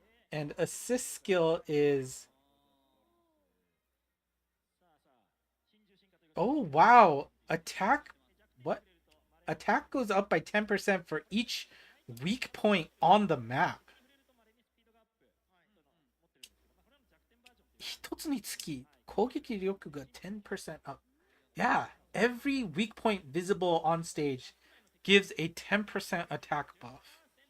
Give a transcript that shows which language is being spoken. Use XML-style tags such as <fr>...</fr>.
<en>And assist skill is... Oh, wow. Attack... What? Attack goes up by 10% for each weak point on the map.</en> <ja>一つにつき攻撃力が 10% up.</ja> <en>Yeah, every weak point visible on stage gives a 10% attack buff.</en>